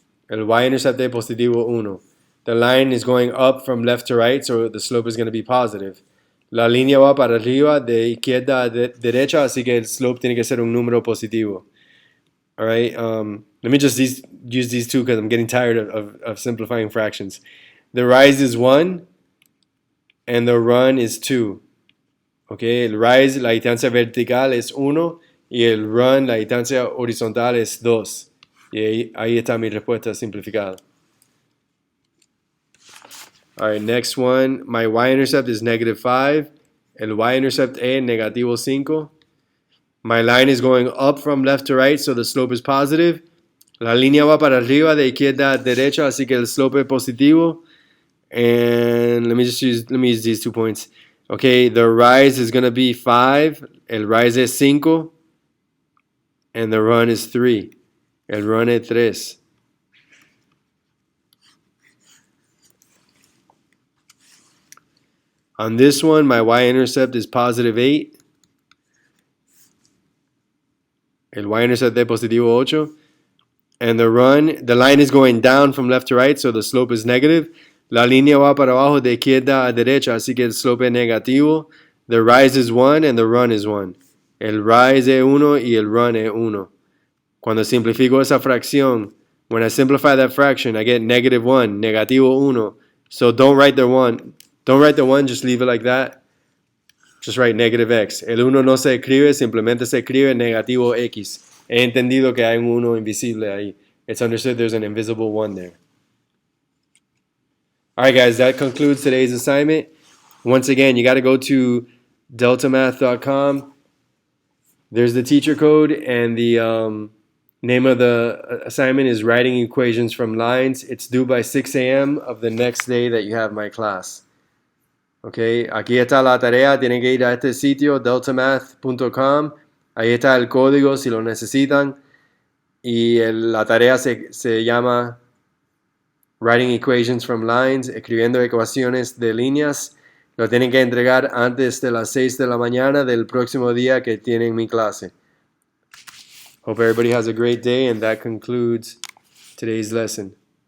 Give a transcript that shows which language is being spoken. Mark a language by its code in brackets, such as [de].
[es] El y-intercept es positivo 1. [en] The line is going up from left to right, so the slope is going to be positive. [es] La línea va para arriba de izquierda a derecha, así que el slope tiene que ser un número positivo. [en] All right, let me just use these two because I'm getting tired of simplifying fractions. The rise is 1 and the run is 2. Okay, [es] el rise, la distancia vertical es 1 y el run, la distancia horizontal es 2. Y ahí está mi respuesta simplificada. [en] All right, next one. My y-intercept is -5. [es] El y-intercept es negativo 5. [en] My line is going up from left to right, so the slope is positive. [es] La línea va para arriba de izquierda a derecha, así que el slope es positivo. [en] And let me use these 2 points. Okay, the rise is going to be 5. [es] El rise es 5. [en] And the run is 3. [es] El run es 3. [en] On this one, my y-intercept is +8. [es] El y-intercept es positivo 8. [en] And the line is going down from left to right, so the slope is negative. [es] La línea va para abajo de izquierda a derecha, así que el slope es negativo. [en] The rise is 1 and the run is 1. [es] El rise es 1 y el run es 1. Cuando simplifico esa fracción, [en] when I simplify that fraction, I get -1, [es] negativo 1. [en] So don't write the 1. Don't write the 1, just leave it like that. Just write -x. [es] El 1 no se escribe, simplemente se escribe negativo x. He entendido que hay un 1 invisible ahí. [en] It's understood there's an invisible 1 there. Alright guys, that concludes today's assignment. Once again, you got to go to deltamath.com. There's the teacher code, and the name of the assignment is writing equations from lines. It's due by 6 a.m. of the next day that you have my class. [es] Okay, aquí está la tarea. Tienen que ir a este sitio, deltamath.com. Ahí está el código si lo necesitan. Y la tarea se llama Writing Equations from Lines, escribiendo ecuaciones de líneas. Lo tienen que entregar antes de las 6 de la mañana del próximo día que tienen mi clase. [en] Hope everybody has a great day, and that concludes today's lesson.